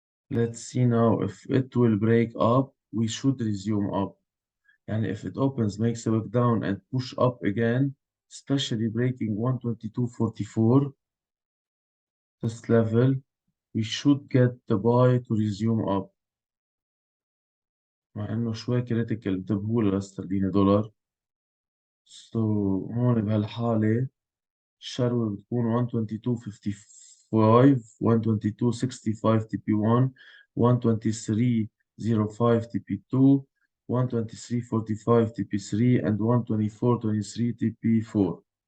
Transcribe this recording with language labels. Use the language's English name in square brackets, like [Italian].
[English] Let's see now if it will break up. We should resume up. And if it opens, makes a wick down and push up again, especially breaking 122.44, this level, we should get the buy to resume up. [Arabic] مع انه شوي كريتيكال، انتبهوا له لاسترليني دولار. [English] So [Arabic] هون بهالحالة الشروة بتكون [English] 122.55, 122.65 TP1, 123.05 TP2, 123.45 TP3, and 124.23 TP4.